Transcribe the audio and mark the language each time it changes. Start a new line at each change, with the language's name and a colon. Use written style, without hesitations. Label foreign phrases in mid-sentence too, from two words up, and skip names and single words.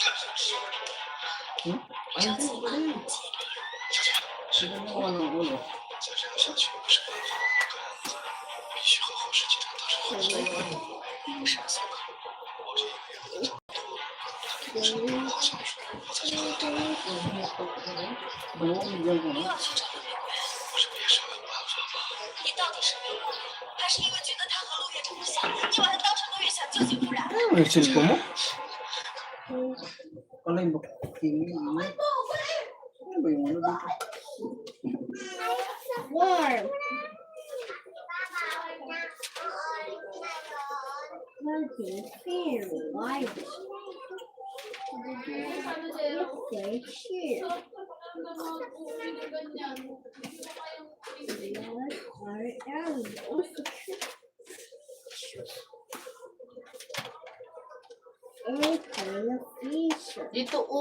Filipino: Sino mo ko ng ulo? Bigyan ko na.
Chinese: 你到底是迷路了，还是因为觉得他和陆月这么像，你把他当成陆月想救济不然？
Filipino: Ano yung cellphone mo? Ano yung kimi? Ano ba yung ano dito?
English: Warm. Okay, fair, wide. Okay, here.
Filipino: Dito